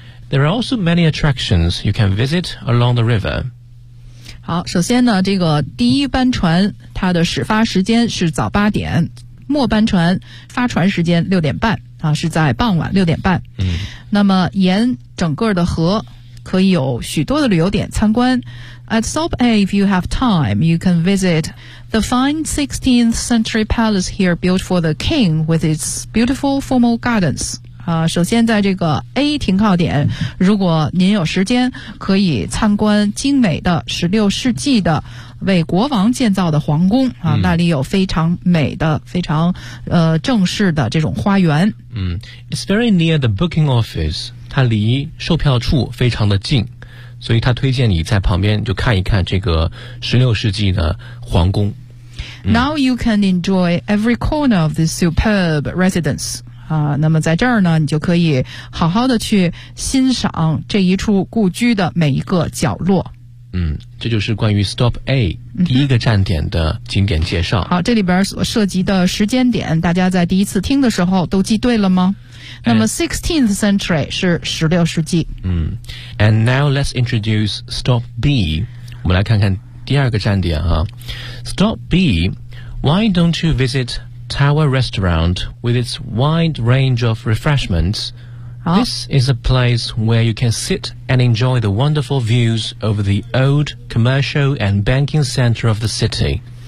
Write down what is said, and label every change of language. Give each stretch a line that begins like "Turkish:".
English: There are also many attractions you can visit along the river。
Chinese: 好，首先呢，这个第一班船它的始发时间是早八点，末班船发船时间6:30啊，是在傍晚6:30。嗯，那么沿整个的河可以有许多的旅游点参观。
English: At Stop A, if you have time, you can visit the fine 16th century palace here built for the king with its beautiful formal gardens.
Chinese: 首先在这个 A 停靠点，如果您有时间，可以参观精美的16世纪的为国王建造的皇宫啊，那里有非常美的、非常正式的这种花园。
English: 嗯 ，It's very near the booking office.
Chinese: 它离售票处非常的近，所以他推荐你在旁边就看一看这个16世纪的皇宫。
English: 嗯、Now you can enjoy every corner of this superb residence.
Chinese: 那么在这儿呢，你就可以好好的去欣赏这一处故居的每一个角落。嗯，这就是关于 Stop A 第一个站点的景点介绍。好，这里边所涉及的时间点，大家在第一次听的时候都记对了吗？那么 16th century 是16世纪。
English: 嗯 ，And now let's introduce Stop B。
Chinese: 我们来看看第二个站点啊。
English: Stop B， Why don't you visit Tower Restaurant with its wide range of refreshments？ This is a place where you can sit and enjoy the wonderful views over the old commercial and banking center of the city.